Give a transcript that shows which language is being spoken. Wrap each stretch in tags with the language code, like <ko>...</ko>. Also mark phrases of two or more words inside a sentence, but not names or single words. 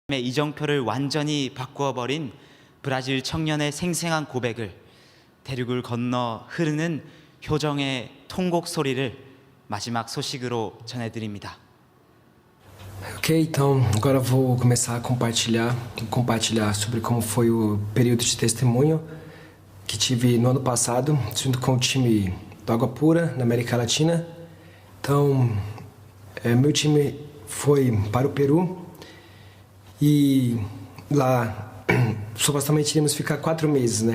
<ko>이정표를 완전히 바꾸어버린 브라질 청년의 생생한 고백을 대륙을 건너 흐르는 효정의 통곡 소리를 마지막 소식으로 전해드립니다.</ko> <pt>Ok, então agora eu vou começar a compartilhar sobre como foi o período de testemunho que tive no ano passado, junto com o time do Água Pura, na América Latina. Então, meu time foi para o Peru e lá supostamente iríamos ficar 4 meses, né?</pt>